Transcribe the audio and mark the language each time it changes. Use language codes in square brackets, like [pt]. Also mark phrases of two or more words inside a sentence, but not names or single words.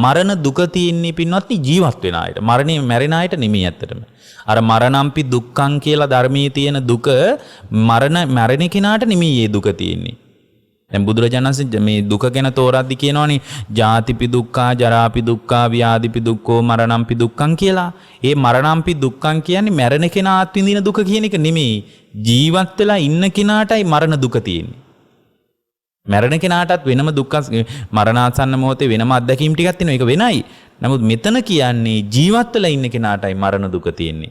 [si] මරණ දුක තියෙන්නේ පින්වත්නි ජීවත් වෙන අයට. මරණය මැරෙන අයට නෙමෙයි ඇත්තටම. අර [pi] මරණම්පි දුක්ඛං [si] කියලා ධර්මයේ තියෙන දුක මරණ කෙනාට නෙමෙයි ඒ දුක තියෙන්නේ. දැන් බුදුරජාණන් වහන්සේ මේ දුක ගැන තෝරද්දි කියනවනේ [pi] ජාතිපි දුක්ඛා, ජරාපි දුක්ඛා, ව්‍යාධිපි දුක්ඛෝ, මරණම්පි දුක්ඛං කියලා. [si] ඒ [pi] මරණම්පි දුක්ඛං [si] කියන්නේ මැරෙන කෙනා අත්විඳින දුක කියන එක නෙමෙයි. ජීවත් වෙලා ඉන්න කෙනාටයි මරණ දුක තියෙන්නේ. මැරෙන කෙනාටත් වෙනම දුක්ඛ මරණාසන්න මොහොතේ වෙනම අත්දැකීම් ටිකක් තියෙනවා. ඒක වෙනයි. නමුත් මෙතන කියන්නේ ජීවත් වෙලා ඉන්න කෙනාටයි මරණ දුක තියෙන්නේ.